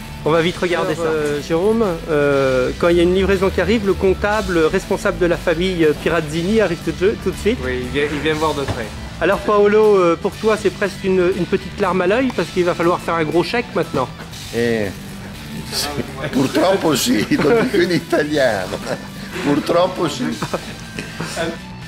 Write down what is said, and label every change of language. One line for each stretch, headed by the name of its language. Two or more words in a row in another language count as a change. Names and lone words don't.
French: On va vite regarder ça. Jérôme, quand il y a une livraison qui arrive, le comptable responsable de la famille Pirazzini arrive tout de suite. Oui, il vient voir de près. Alors Paolo, pour toi c'est presque une petite larme à l'œil parce qu'il va falloir faire un gros chèque maintenant.
Italian: Purtroppo sì, lo dico in italiano. Purtroppo sì.